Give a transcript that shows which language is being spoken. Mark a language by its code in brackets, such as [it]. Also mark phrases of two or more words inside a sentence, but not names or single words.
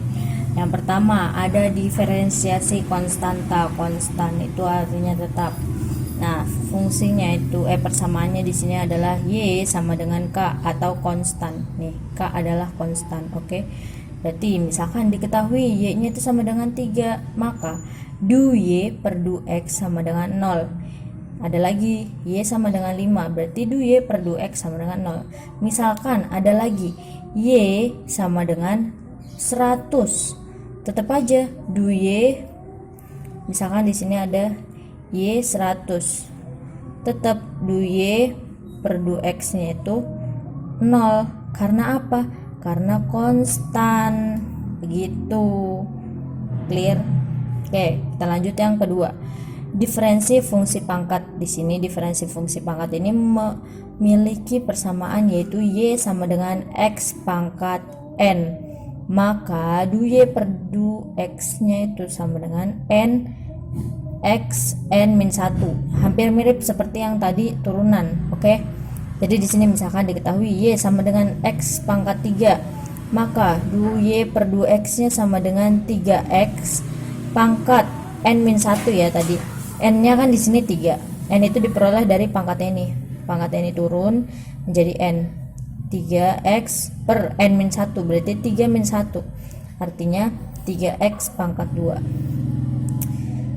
[id] Yang pertama ada diferensiasi konstanta. Konstan itu artinya tetap. Nah, fungsinya itu persamaannya di sini adalah y sama dengan k atau konstan. Nih, k adalah konstan. Oke. Berarti misalkan diketahui y-nya itu sama dengan 3, maka du y per du x sama dengan 0. Ada lagi y sama dengan 5, berarti du y per du x sama dengan 0. Misalkan ada lagi y sama dengan 100, tetap aja du y, misalkan di sini ada y 100, tetap du y per du x nya itu 0. Karena apa? Karena konstan. Begitu. Clear? Oke, kita lanjut yang kedua. Diferensi fungsi pangkat. Di sini diferensi fungsi pangkat ini memiliki persamaan, yaitu y sama dengan x pangkat n. Maka du y per du x nya itu sama dengan n x n min 1. Hampir mirip seperti yang tadi turunan. Oke. Jadi di sini misalkan diketahui y sama dengan x pangkat 3, maka du y per du x nya sama dengan 3x pangkat n min 1 ya tadi. N-nya kan di sini 3. N itu diperoleh dari pangkat ini. Pangkat ini turun menjadi N. 3x per N min 1 berarti 3 min 1. Artinya 3x pangkat 2.